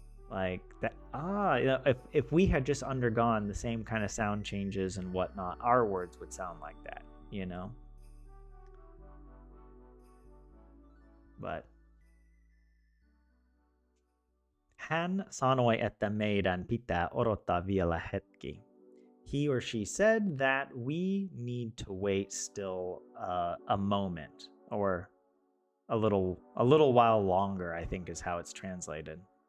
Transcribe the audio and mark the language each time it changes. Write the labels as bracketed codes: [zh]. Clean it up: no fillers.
[en] Like that, you know, if we had just undergone the same kind of sound changes and whatnot, our words would sound like that, you know? [fi] But hän sanoi, että meidän pitää odottaa vielä hetki. [en] He or she said that we need to wait still a moment, or a little while longer, I think is how it's translated.